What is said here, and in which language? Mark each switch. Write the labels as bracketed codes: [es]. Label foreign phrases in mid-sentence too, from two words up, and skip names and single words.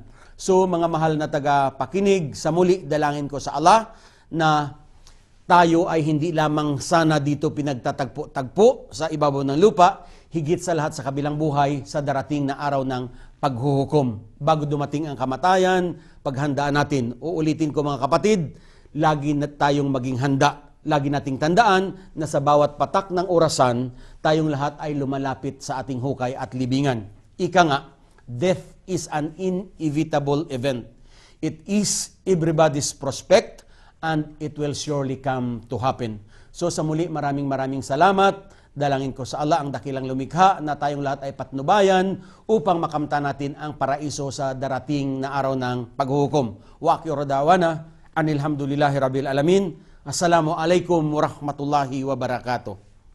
[tl] So mga mahal na tagapakinig, sa muli dalangin ko sa Allah na tayo ay hindi lamang sana dito pinagtatagpo-tagpo sa ibabaw ng lupa, higit sa lahat sa kabilang buhay sa darating na araw ng paghuhukom. Bago dumating ang kamatayan, paghandaan natin. Uulitin ko mga kapatid, lagi na tayong maging handa. Lagi nating tandaan na sa bawat patak ng orasan, tayong lahat ay lumalapit sa ating hukay at libingan. Ika nga, [en] death is an inevitable event. It is everybody's prospect and it will surely come to happen. [tl] So sa muli, maraming salamat. Dalangin ko sa Allah ang dakilang lumikha na tayong lahat ay patnubayan upang makamtan natin ang paraiso sa darating na araw ng paghuhukom. [ar] وآخر دعوانا أن الحمد لله رب العالمين. السلام عليكم ورحمة الله وبركاته.